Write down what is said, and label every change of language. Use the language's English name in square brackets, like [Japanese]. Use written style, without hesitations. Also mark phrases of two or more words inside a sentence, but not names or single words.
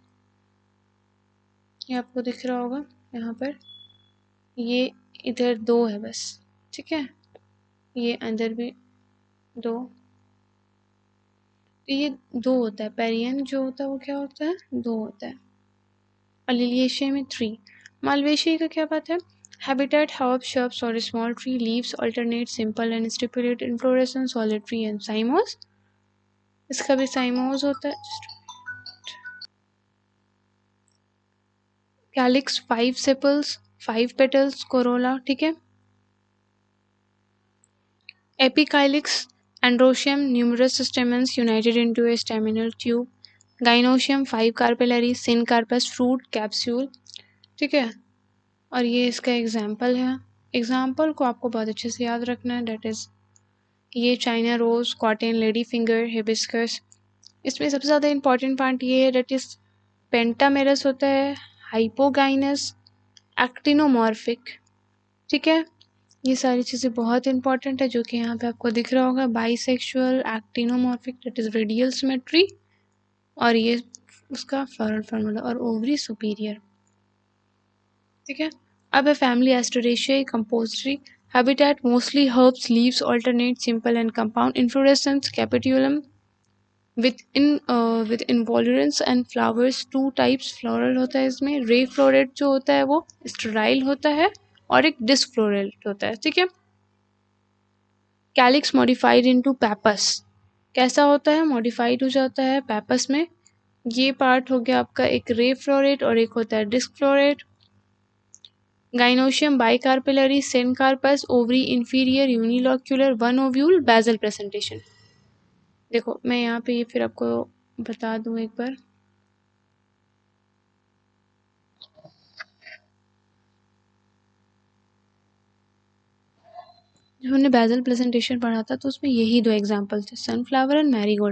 [Hindi] ये आपको दिख रहा होगा यहाँ पर, ये इधर 2 है बस, ठीक है। ये अंदर भी 2, तो ये 2 होता है। पेरिएंथ जो होता है वो क्या होता है? 2 होता है। और लिलिएशिया में 3। मालवेशिया का क्या बात है? [English] Habitat, herb, shrubs or small tree, leaves alternate, simple and stipulate, inflorescence, solitary and cymose। [Hindi] इसका भी [English] cymose [Hindi] होता है। [English] Calyx 5 sepals, 5 petals, corolla, [Hindi] ठीक है। [English] Epicalix, androecium, numerous stamens united into a staminal tube। Gynoecium 5 carpellary, syncarpus, fruit, capsule, [Hindi] ठीक है। और ये इसका एग्जाम्पल है। एग्जाम्पल को आपको बहुत अच्छे से याद रखना है, [English] that is [Hindi] ये [English] China rose, cotton, lady finger, hibiscus. [Hindi] इसमें सबसे ज़्यादा [English] important part [Hindi] ये है, [English] that is pentamerous [Hindi] होता है, [English] hypogynous, actinomorphic, [Hindi] ठीक है। ये सारी चीज़ें बहुत इंपॉर्टेंट है जो कि यहाँ पे आपको दिख रहा होगा, [English] bisexual, actinomorphic, that is radial symmetry, [Hindi] और ये उसका [English] floral formula, [Hindi] और [English] ovary superior, [Hindi] ठीक है। अब है [English] family Asteraceae, Compositae. Habitat mostly herbs, leaves alternate, simple and compound. Inflorescence capitulum with involurence and flowers, 2 types floral [Hindi] होता है इसमें। [English] ray floret [Hindi] जो होता है वो स्टेराइल होता है, और एक [English] disc floret [Hindi] होता है, ठीक है। [English] calyx modified into pappus, [Hindi] कैसा होता है? मॉडिफाइड हो जाता है पैपस में। ये पार्ट हो गया आपका एक [English] ray floret [Hindi] और एक होता है [English] disc floret. Gynoecium bicarpellary, syncarpus, ovary inferior, unilocular, 1 ovule, basal presentation। [Hindi] देखो मैं यहाँ पे ये फिर आपको बता दूँ एक बार। जब हमने [English] basal presentation [Hindi] पढ़ा था तो उसमें यही 2 एग्जाम्पल थे, [English] sunflower and marigold.